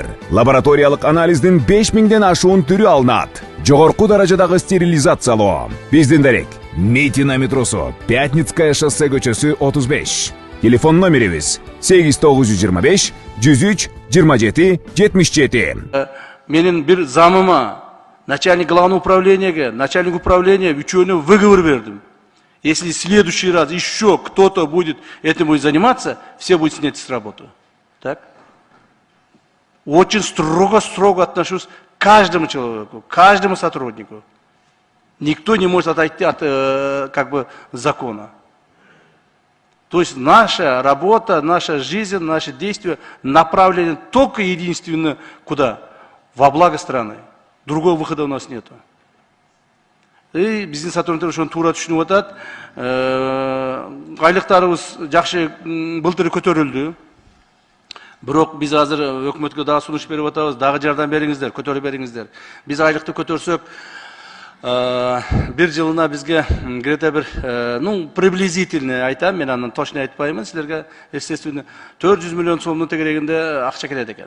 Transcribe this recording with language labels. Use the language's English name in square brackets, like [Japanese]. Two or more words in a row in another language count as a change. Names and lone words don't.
[Kyrgyz] Лабораториялык анализдин 5000ден ашуун түрү алынат. Жогорку даражадагы стерилизациялоо. Биздин дарек Митина метросу, Пятницкая шоссе көчөсү 35. Телефон номерибиз 8925 103 27 77. Менин бир замыма, [Russian] начальник главного управления, начальник управления [Kyrgyz] үчөөнү выговор бердим. [Russian] Если в следующий раз еще кто-то будет этим заниматься, все будут снять с работы. Так? Очень строго отношусь к каждому человеку, каждому сотруднику. Никто не может отойти от закона. То есть наша работа, наша жизнь, наши действия направлены только единственно куда? Во благо страны. Другого выхода у нас нету. [Kyrgyz] И биздин сотрудниктер ошону туура түшүнүп атат. Айлыктарыбыз жакшы былтыр көтөрүлдү. Бирок биз азыр өкмөткө дагы сунуш берип атабыз, дагы жардам бериңиздер, көтөрүп бериңиздер. Биз айлыкты көтөрсөк, бир жылына бизге где-то бир, приблизительно айтам, мен андан точно айтпаймын силерге, естественно, 400 миллион сомдун тегерегинде акча келет экен.